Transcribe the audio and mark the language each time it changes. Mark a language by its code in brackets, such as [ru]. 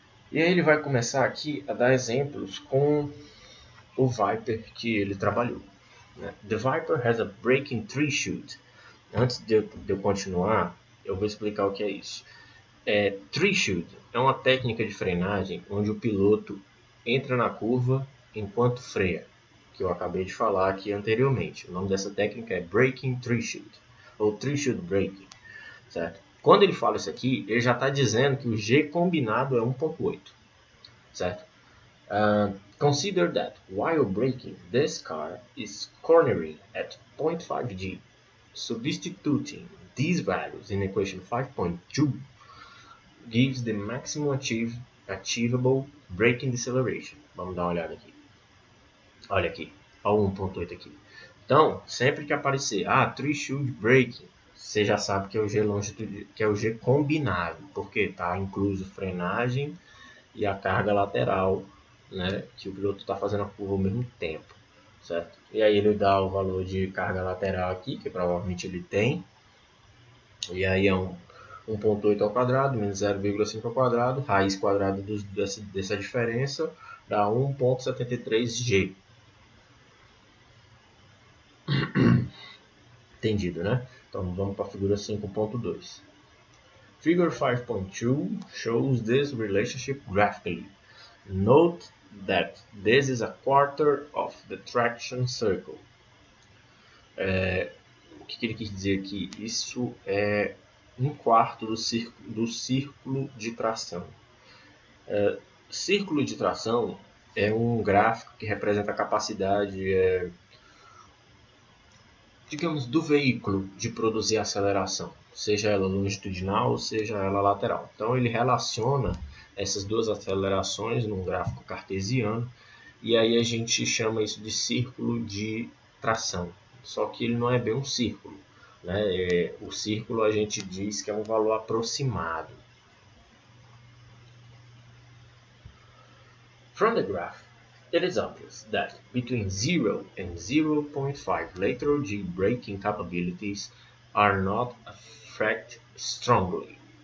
[pt] E aí ele vai começar aqui a dar exemplos com o Viper que ele trabalhou. Né? [en] The Viper has a braking tree chute. [pt] Antes de eu continuar, eu vou explicar o que é isso. Tree chute é uma técnica de frenagem onde o piloto entra na curva enquanto freia, que eu acabei de falar aqui anteriormente. O nome dessa técnica é braking tree chute, ou tree chute braking, certo? Quando ele fala isso aqui, ele já está dizendo que o G combinado é 1.8, certo? [en] Consider that while braking, this car is cornering at 0.5 G. Substituting these values in equation 5.2 gives the maximum achievable braking deceleration. [pt] Vamos dar uma olhada aqui. Olha aqui, olha o 1.8 aqui. Então, sempre que aparecer tree chute braking, você já sabe que é o G que é o G combinado, porque está incluso frenagem e a carga lateral, né, que o piloto está fazendo a curva ao mesmo tempo, certo? E aí ele dá o valor de carga lateral aqui, que provavelmente ele tem, e aí é 1.8 ao quadrado menos 0,5 ao quadrado, raiz quadrada dessa diferença dá 1.73 G. Entendido, né? Então vamos para a figura 5.2. [en] Figure 5.2 shows this relationship graphically. Note that this is a quarter of the traction circle. [pt] O que ele quis dizer aqui? Isso é um quarto do círculo de tração. Círculo de tração é um gráfico que representa a capacidade, digamos, do veículo de produzir aceleração, seja ela longitudinal ou seja ela lateral. Então ele relaciona essas duas acelerações num gráfico cartesiano e aí a gente chama isso de círculo de tração. Só que ele não é bem um círculo, né? O círculo a gente diz que é um valor aproximado. [en] From the graph, it is obvious that between 0 and 0.5 lateral G braking capabilities are not affected strongly.